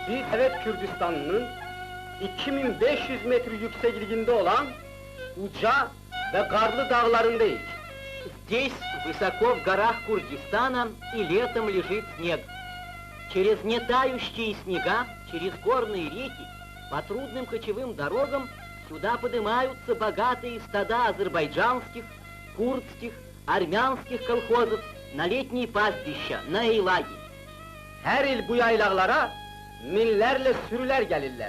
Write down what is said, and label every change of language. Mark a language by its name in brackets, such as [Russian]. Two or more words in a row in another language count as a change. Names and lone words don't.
[Turkish] Evet, Kürdistan'ın 2500 metre yüksekliğinde olan uca ve karlı dağlarındayız. [Russian] Здесь, высоко в горах Курдистана, и летом лежит снег. Через нетающие снега, через горные реки, по трудным кочевым дорогам сюда поднимаются богатые стада азербайджанских, курдских, армянских колхозов на летние пастбища, на Eyлаги. [Turkish] Her yıl bu yaylaklara minlerle sürüler gelirler.